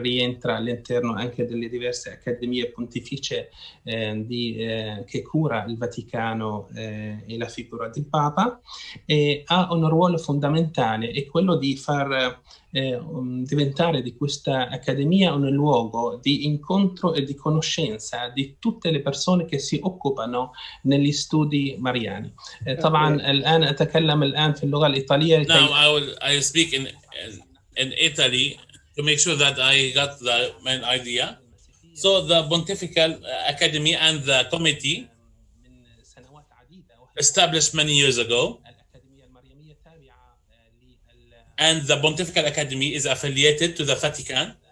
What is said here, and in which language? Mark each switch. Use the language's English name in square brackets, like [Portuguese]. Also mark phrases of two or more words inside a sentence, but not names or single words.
[Italian] rientra all'interno anche delle diverse accademie pontificie che cura il Vaticano e la figura del Papa, e ha un ruolo fondamentale, è quello di far diventare di questa accademia un luogo di incontro e di conoscenza di tutte le persone che si occupano negli studi mariani. [Arabic] طبعا الآن أتكلم الآن في اللغة الإيطالية. [English] Now I will speak in Italy to make sure that I got the main idea. So the Pontifical Academy and the committee established many years ago, and the Pontifical Academy is affiliated to the Vatican.